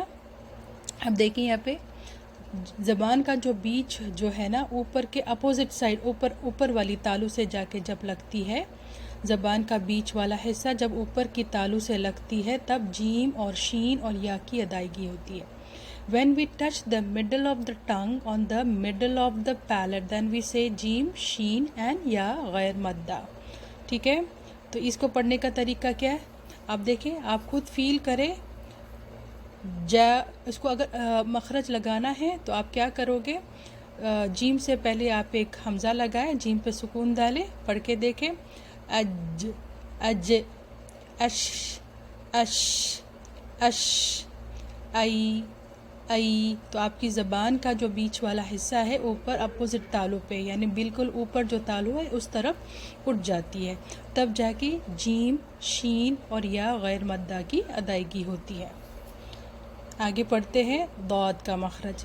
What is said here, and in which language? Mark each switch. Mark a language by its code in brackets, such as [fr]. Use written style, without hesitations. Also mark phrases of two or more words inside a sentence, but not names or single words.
[ur] اب دیکھیں یہاں پہ زبان کا جو بیچ جو ہے نا اوپر کے [en] opposite side [ur] اوپر والی تالو سے جا کے جب لگتی ہے، زبان کا بیچ والا حصہ جب اوپر کی تالو سے لگتی ہے تب جیم اور شین اور یا کی ادائیگی ہوتی ہے. [en] When we touch the middle of the tongue on the middle of the palate, then we say جیم شین and [ur] یا غیر مدہ. ٹھیک ہے. تو اس کو پڑھنے کا طریقہ کیا ہے آپ دیکھیں، آپ خود فیل کریں. اس کو اگر مخرج لگانا ہے تو آپ کیا کرو گے، جیم سے پہلے آپ ایک حمزہ لگائیں، جیم پہ سکون ڈالیں، پڑھ کے دیکھیں. اج اج اش اش اش ای ای. تو آپ کی زبان کا جو بیچ والا حصہ ہے اوپر اپوزٹ تالو پہ، یعنی بالکل اوپر جو تالو ہے اس طرف اٹھ جاتی ہے، تب جا کے جیم شین اور یا غیر مدہ کی ادائیگی ہوتی ہے. آگے پڑھتے ہیں ضاد کا مخرج.